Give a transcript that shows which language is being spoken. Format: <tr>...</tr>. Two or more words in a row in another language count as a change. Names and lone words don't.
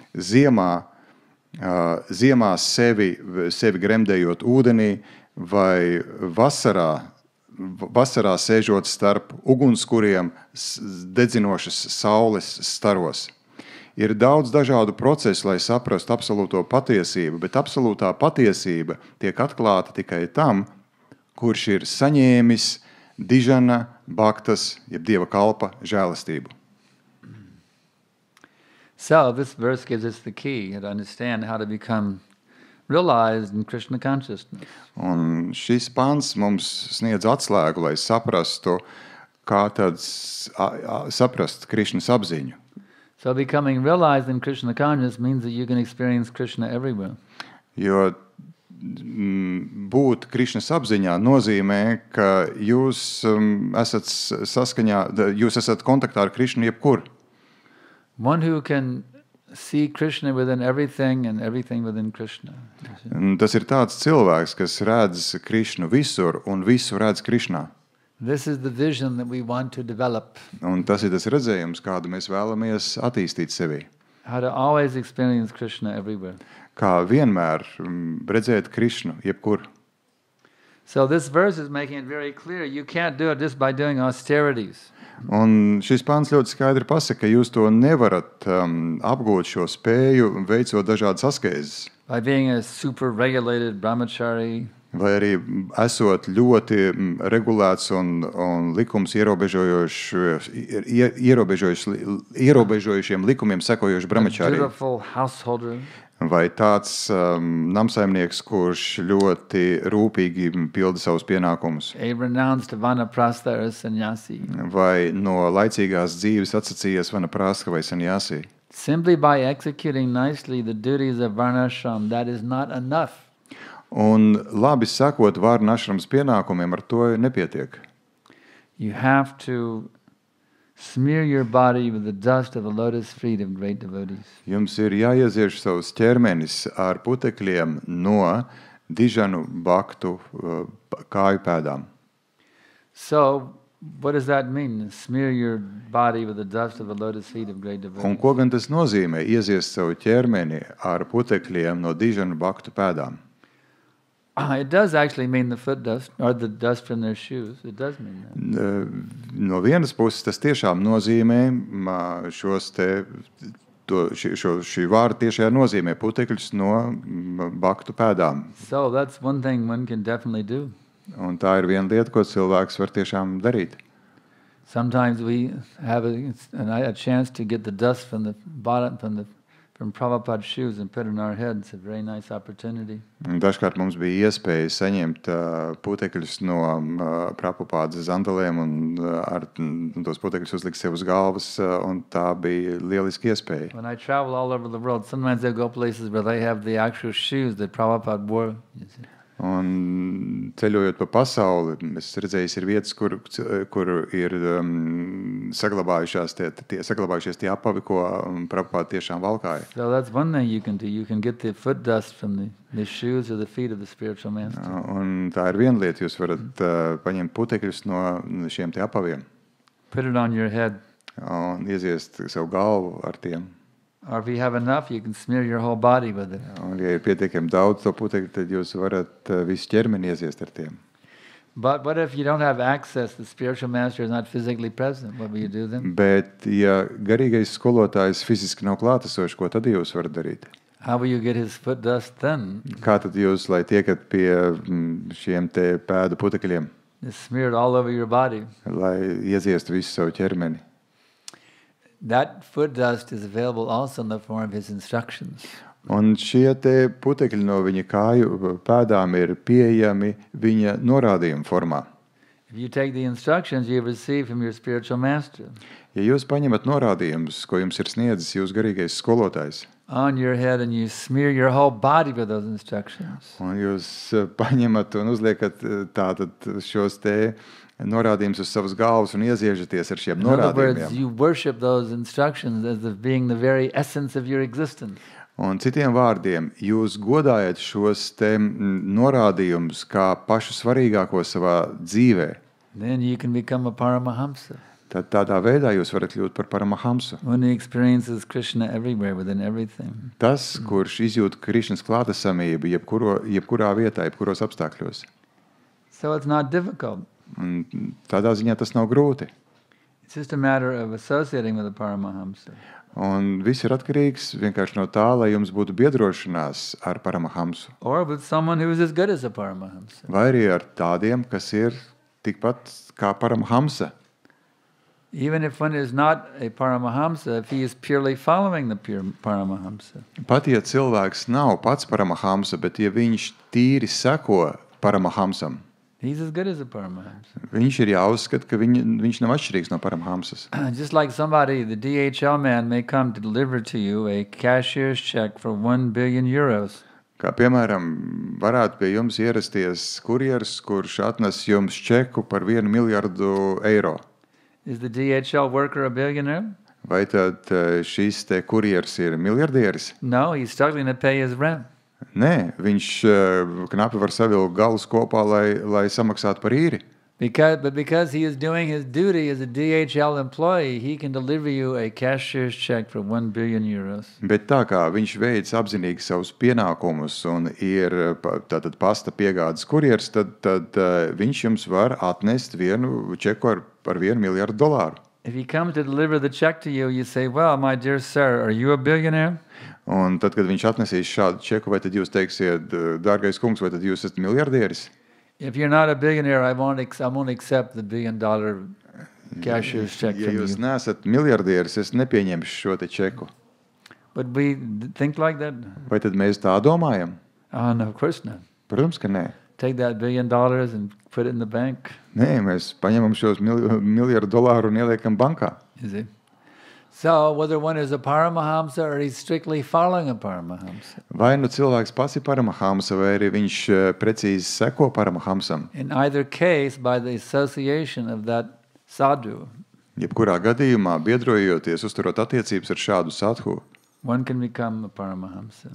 <lv>ziemā sevi gremdējot ūdenī vai vasarā sēžot starp ugunskuriem dedzinošas saules staros. Ir daudz dažādu procesu, lai saprastu absolūto patiesību, bet absolūtā patiesība tiek atklāta tikai tam, kurš ir saņēmis dižana bhaktas, jeb dieva kalpa žēlastību.</lv> <en>So this verse gives us the key to understand how to become realized in Krishna consciousness.</en> <lv>Un šis pants mums sniedz atslēgu, lai saprastu, kā tad saprast Krishnas apziņu.</lv> <en>So becoming realized in Krishna consciousness means that you can experience Krishna everywhere.</en> <lv>Jo būt Krishnas apziņā nozīmē, ka jūs esat kontaktā ar Krishnu jebkur.</lv> <en>One who can see Krishna within everything and everything within Krishna.</en> <lv>Tas ir tāds cilvēks, kas redz Krishnu visur un visu redz Krishnā.</lv> <en>This is the vision that we want to develop.</en> <lv>Un tas ir tas redzējums, kādu mēs vēlamies attīstīt sevī.</lv> <en>How to always experience Krishna everywhere.</en> <lv>Kā vienmēr redzēt Krishnu jebkur.</lv> <en>So this verse is making it very clear. You can't do it just by doing austerities.</en> <lv>Un šis pants ļoti skaidri pasaka, ka jūs to nevarat apgūt šo spēju, veicot dažādas askēzes.</lv> <en>By being a super regulated brahmachari.</en> <lv>Vai arī esot ļoti regulēts un likums ierobežojušiem likumiem sekojoši brahmachari.</lv> <en>Beautiful householder.</en> <lv>Vai tāds namsaimnieks, kurš ļoti rūpīgi pilda savus pienākumus.</lv> <en>A renounced vanaprastha or sannyasi.</en> <lv>Vai no laicīgās dzīves atsacījies vanaprastha vai sannyasi.</lv> <en>Simply by executing nicely the duties of varnashram, that is not enough.</en> <lv>Un labi sakot varnašrams pienākumiem, ar to nepietiek.</lv> <en>You have to smear your body with the dust of the lotus feet of great devotees.</en> <lv>Jums ir jāiezieš savus ķermenis ar putekļiem no dižanu baktu kāju pēdām.</lv> <en>So What does that mean? Smear your body with the dust of the lotus feet of great</en> <lv>Un</lv> <en>devotees.</en> <lv>ko gan tas nozīmē? Ieziest savu ķermeni ar putekļiem no dižanu baktu pēdām.</lv> <en>It does actually mean the foot dust or the dust from their shoes. It does mean that.</en> <lv>No vienas puses tas tiešām nozīmē šī vārda tiešajā nozīmē putekļus no baktu pēdām.</lv> <en>So that's one thing one can definitely do.</en> <lv>Un tā ir viena lieta, ko cilvēks var tiešām darīt.</lv> <en>Sometimes we have a chance to get the dust from the bottom from Prabhupada's shoes and put it in our heads. It's a very nice opportunity.</en> <lv>Un dažkārt mums bija iespēja saņemt putekļus no Prabhupādas sandalēm un tos putekļus uzlikt sev uz galvas, un tā bija lieliski iespēja.</lv> <en>When I travel all over the world, sometimes I go places where they have the actual shoes that Prabhupada wore. You see.</en> <lv>Un ceļojot pa pasauli, es redzēju, ir vietas, kur ir saglabājušies tie apavi, ko Prabhupāda tiešām valkāja.</lv> <en>So that's one thing you can do. You can get the foot dust from the shoes or the feet of the spiritual master.</en> <lv>Un tā ir viena lieta, jūs varat paņemt putekļus no šiem te apaviem.</lv> <en>Put it on your head.</en> <lv>Un ieziest savu galvu ar tiem.</lv> <en>Or if you have enough, you can smear your whole body with it.</en> <lv>Un, ja ir pietiekami daudz to putekļu, tad jūs varat visu ķermeni ieziest ar tiem.</lv> <en>But what if you don't have access? The spiritual master is not physically present. What will you do then?</en> <lv>Bet, ja garīgais skolotājs fiziski nav klātesošs, ko tad jūs varat darīt?</lv> <en>How will you get his foot dust then?</en> <lv>Kā tad jūs, lai tiekat pie šiem te pēdu putekļiem?</lv> <en>It's smeared all over your body.</en> <lv>Lai ieziestu visu savu ķermeni.</lv> <en>That foot dust is available also in the form of his instructions.</en> <lv>Un šie te putekļi no viņa kāju pēdām ir pieejami viņa norādījuma formā.</lv> <en>If you take the instructions you receive from your spiritual master</en> <lv>Ja jūs paņemat norādījumus, ko jums ir sniedzis jūs garīgais skolotājs,</lv> <en>on your head and you smear your whole body with those instructions,</en> <lv>un jūs paņemat un uzliekat tātad šos te norādījumus uz savas galvas un ieziežaties ar šiem</lv> <en>in other words,</en> <lv>norādījumiem.</lv> <en>you worship those instructions as if being the very essence of your existence.</en> <lv>Un citiem vārdiem, jūs godājat šos te norādījumus kā pašu svarīgāko savā dzīvē.</lv> <en>Then you can become a Paramahamsa.</en> <lv>Tad tādā veidā jūs varat kļūt par Paramahamsu.</lv> <en>One who experiences Krishna everywhere, within everything.</en> <lv>Tas, kurš izjūt Krišnas klātesamību jebkurā vietā, jebkuros apstākļos.</lv> <en>So it's not difficult.</en> <lv>Un tādā ziņā tas nav grūti.</lv> <en>It's just a matter of associating with a Paramahamsa.</en> <lv>Un viss ir atkarīgs vienkārši no tā, lai jums būtu biedrošanās ar Paramahamsu.</lv> <en>Or with someone who is as good as a Paramahamsa.</en> <lv>Vai arī ar tādiem, kas ir tikpat kā Paramahamsa.</lv> <en>Even if one is not a Paramahamsa, if he is purely following the pure Paramahamsa.</en> <lv>Pat ja cilvēks nav pats Paramahamsa, bet ja viņš tīri seko Paramahamsam,</lv> <en>He's as good as a Paramahamsa.</en> <lv>viņš ir jāuzskata, ka viņš nav atšķirīgs no Paramahamsas.</lv> <en>Just like somebody, the DHL man may come to deliver to you a cashier's check for 1 billion euros.</en> <lv>Kā piemēram, varētu pie jums ierasties kurjers, kurš atnes jums čeku par 1 miljardu eiro.</lv> <en>Is the DHL worker a billionaire?</en> <lv>Vai tad šis te kurjers ir miljardieris?</lv> <en>No, he's struggling to pay his rent.</en> <lv>Nē, viņš knapi var savilkt galus kopā, lai samaksātu par īri.</lv> <en>But because he is doing his duty as a DHL employee, he can deliver you a cashier's check for 1 billion euros.</en> <lv>Bet tā kā viņš veic apzinīgi savus pienākumus un ir tātad pasta piegādes kurjers, tad viņš jums var atnest vienu čeku par 1 miljardu dolāru.</lv> <en>If he comes to deliver the check to you, you say, well, my dear sir, are you a billionaire?</en> <lv>Un tad, kad viņš atnesīs šādu čeku, vai tad jūs teiksiet, dārgais kungs, vai tad jūs esat miljardieris?</lv> <en>If you're not a billionaire, I won't accept the $1 billion cashier's check</en> <lv>Ja</lv> <en>from</en> <lv>jūs</lv> <en>you.</en> <lv>neesat miljardieris, es nepieņemšu šo te čeku.</lv> <en>But we think like that?</en> <lv>Vai tad mēs tā domājam?</lv> <en>Oh, no, of course not.</en> <lv>Protams, ka nē.</lv> <en>Take that $1 billion and put it in the bank.</en> <lv>Nē, mēs paņemam šos miljardu dolāru un ieliekam bankā.</lv> <en>You see? So, whether one is a Paramahamsa or he's strictly following a Paramahamsa,</en> <lv>Vai nu cilvēks pats ir Paramahamsa, vai arī viņš precīzi seko Paramahamsam.</lv> <en>in either case, by the association of that sadhu,</en> <lv>Jebkurā gadījumā, biedrojoties, uzturot attiecības ar šādu sadhu,</lv> <en>one can become a Paramahamsa.</en>